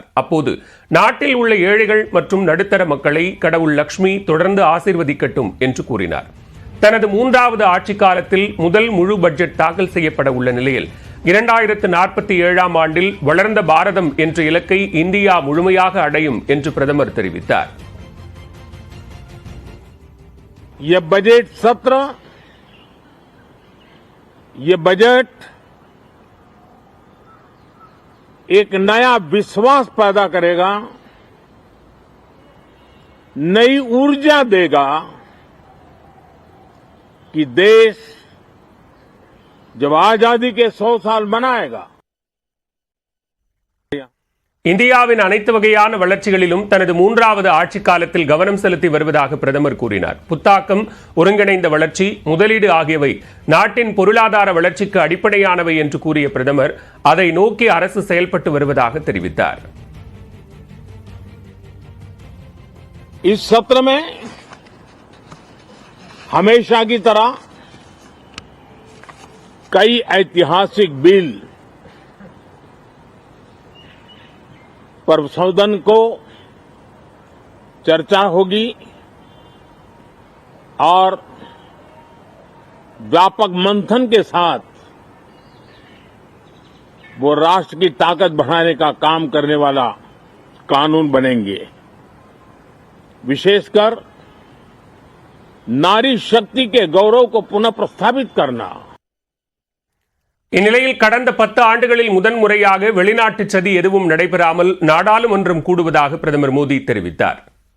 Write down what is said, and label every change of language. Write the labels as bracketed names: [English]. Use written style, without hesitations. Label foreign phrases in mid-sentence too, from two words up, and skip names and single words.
[Tamil] அப்போது நாட்டில் உள்ள ஏழைகள் மற்றும் நடுத்தர மக்களை கடவுள் லட்சுமி தொடர்ந்து ஆசீர்வதிக்கட்டும் என்று கூறினார். தனது 3வது ஆட்சி காலத்தில் முதல் முழு பட்ஜெட் தாக்கல் செய்யப்பட உள்ள நிலையில் 2047 ஆண்டில் வளர்ந்த பாரதம் என்ற இலக்கை இந்தியா முழுமையாக அடையும் என்று பிரதமர் தெரிவித்தார். [Hindi] ये बजट सत्र, ये बजट एक नया विश्वास पैदा करेगा, नई ऊर्जा देगा कि देश जब आजादी के 100 साल मनाएगा [Tamil] இந்தியாவின் அனைத்து வகையான வளர்ச்சிகளிலும் தனது 3வது ஆட்சி காலத்தில் கவனம் செலுத்தி வருவதாக பிரதமர் கூறினார். புத்தாக்கம், ஒருங்கிணைந்த வளர்ச்சி, முதலீடு ஆகியவை நாட்டின் பொருளாதார வளர்ச்சிக்கு அடிப்படையானவை என்று கூறிய பிரதமர் அதை நோக்கி அரசு செயல்பட்டு வருவதாக தெரிவித்தார். [Hindi] इस सत्र में हमेशा की तरह कई ऐतिहासिक बिल पर सदन को चर्चा होगी और व्यापक मंथन के साथ वो राष्ट्र की ताकत बढ़ाने का काम करने वाला कानून बनेंगे. विशेषकर नारी शक्ति के गौरव को पुनः प्रस्थापित करना. [Tamil] இந்நிலையில் கடந்த 10 ஆண்டுகளில் முதன்முறையாக வெளிநாட்டு சதி எதுவும் நடைபெறாமல் நாடாளுமன்றம் கூடுவதாக பிரதமர் மோடி தெரிவித்தார்.